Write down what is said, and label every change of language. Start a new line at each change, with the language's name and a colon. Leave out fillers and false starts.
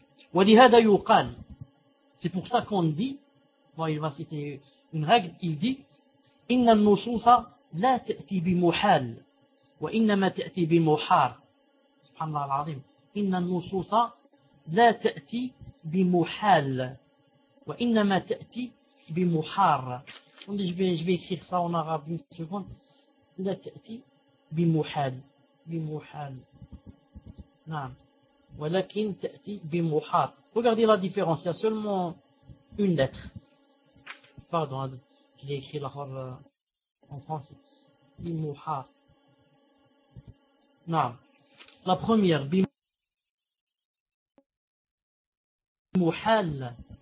Arabic: Wa li hadha yuqal.
French: C'est pour ça qu'on dit, bon, il va citer une règle, il dit
Arabic: inna an-nususa la ta'ti bi muhal. وإنما تأتي بمحار سبحان الله العظيم إن النصوص لا تأتي بمحال وإنما تأتي بمحار
French: je vais écrire ça en arabe une seconde.
Arabic: لا تأتي بمحال نعم ولكن تأتي بمحار.
French: Regardez la différence, il y a seulement une lettre. Pardon, je l'ai écrit l'autre en français.
Arabic: بمحار.
French: Non, la première, bimuhal.